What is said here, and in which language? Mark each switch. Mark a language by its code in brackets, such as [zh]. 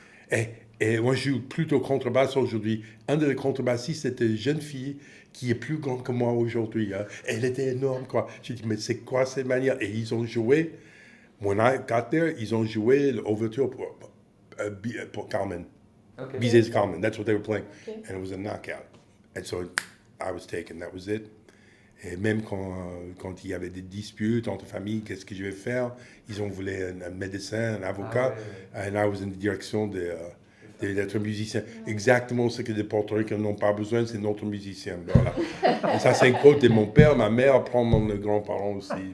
[fr] Et moi, je joue plutôt contrebasse aujourd'hui. Un des contrebassistes, c'était une jeune fille qui est plus grande que moi aujourd'hui. Hein. Elle était énorme, quoi. J'ai dit, mais c'est quoi cette manière? Et ils ont joué, [en] when I got there, [fr] ils ont joué l'ouverture pour Carmen. [en] Okay. Bizet's Carmen, that's what they were playing. Okay. And it was a knockout. And so I was taken, that was it. [fr] Et même quand il y avait des disputes entre familles, qu'est-ce que je vais faire? Ils ont voulu un médecin, un avocat. [en] And I was in the direction [fr] d'être musicien. Exactement ce que les Portoricains n'ont pas besoin, c'est notre musicien. Voilà. Et ça, c'est une quote de mon père, ma mère prend mon grand-parent aussi.